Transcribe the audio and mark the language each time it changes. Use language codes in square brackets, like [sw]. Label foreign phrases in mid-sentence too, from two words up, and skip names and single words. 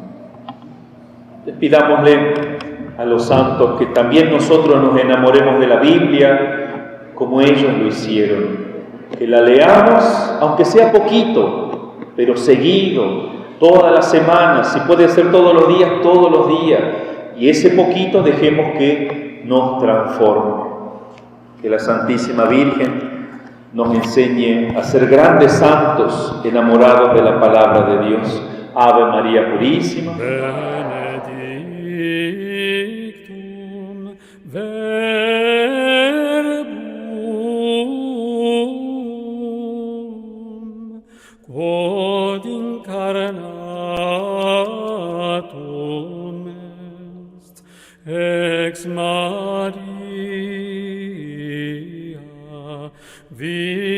[es] Pidámosle a los santos que también nosotros nos enamoremos de la Biblia como ellos lo hicieron, que la leamos, aunque sea poquito, pero seguido, todas las semanas, si puede ser todos los días, y ese poquito dejemos que nos transforme. Que la Santísima Virgen nos enseñe a ser grandes santos enamorados de la palabra de Dios. Ave María Purísima. [la] Benedictum verbum quod incarnatum est ex Maria